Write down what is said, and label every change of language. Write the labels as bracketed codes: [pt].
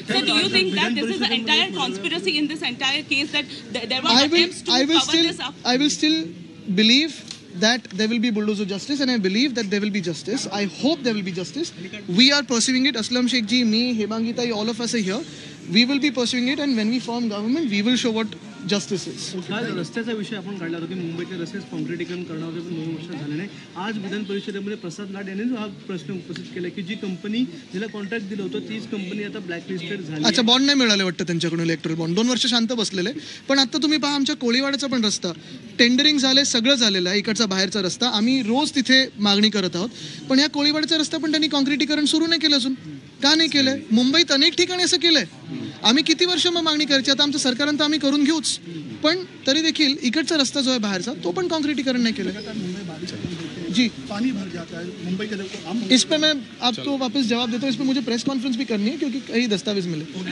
[en] So do you think that this is an entire conspiracy in this entire case, that there were attempts to cover this up? I will still believe that there will be bulldozer justice, and I believe that there will be justice. I hope there will be justice. We are pursuing it. Aslam Sheikh ji, me, Hemangi Tai, all of us are here. We will be pursuing it and when we form government we will show what justice is. [mr] आज रस्त्याचा विषय आपण काढला होता की मुंबईचे रस्तेच काँक्रिटीकरण करणार होते पण 2 वर्ष झाले नाही. आज विधान परिषदेमध्ये प्रसाद लाड यांनी हा प्रश्न उपस्थित केला की जी कंपनी जिला कॉन्ट्रॅक्ट दिलं होतं तीच कंपनी आता ब्लॅकलिस्टेड झाली. अच्छा, बॉन्ड नाही मिळाले वाटतं त्यांच्याकडून इलेक्ट्रल बॉन्ड. 2 वर्ष शांत बसलेले. पण आता तुम्ही पहा आमच्या कोळीवाड्याचा पण रस्ता टेंडरिंग झाले, सगळं झालेलं आहे. इकडचा बाहेरचा रस्ता आम्ही रोज तिथे मागणी करत आहोत. पण या कोळीवाड्याचा रस्ता पण त्यांनी कॉन्क्रिटीकरण सुरू नाही केलं अजून. का नाही केलंय? मुंबईत अनेक ठिकाणी असं केलंय. आम्ही किती वर्ष मग मागणी करायची? आता आमचं सरकारांत आम्ही करून घेऊच. पण तरी देखील इकडचा रस्ता जो आहे बाहेरचा तो पण कॉन्क्रिटीकरण नहीं केलं. [hi] मुंबई बारिश जी पानी भर जाता है मुंबई के लोग हम इस पे मैं आपको वापस जवाब देता हूँ. इस पे मुझे प्रेस कॉन्फ्रेंस भी करनी है क्योंकि कई दस्तावेज मिले.